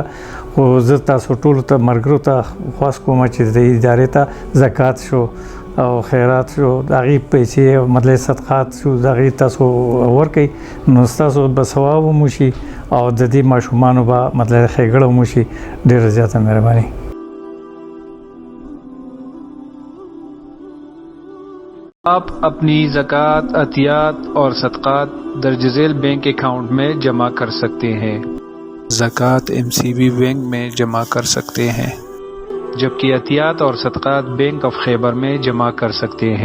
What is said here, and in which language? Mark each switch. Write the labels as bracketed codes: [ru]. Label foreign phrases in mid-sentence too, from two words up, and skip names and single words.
[ps] خو زه تاسو ټولو ته ملګرو ته خواست کوم چې د ادارې ته زکات شو او خیرات شو، د هغې پیسې مطلب صدقات شو، د هغې تاسو ورکوئ، نو ستاسو به ثواب هم وشي او د دې ماشومانو به مطلب ښېګړه هم وشي. ډېره زیاته مهرباني. [ur] آپ اپنی زکات، عطیات اور صدقات درج ذیل [en] bank account [ur] میں جمع کر سکتے ہیں. زکات MCB بینک میں جمع کر سکتے ہیں، جبکہ عطیات اور صدقات بینک آف خیبر میں جمع کر سکتے ہیں.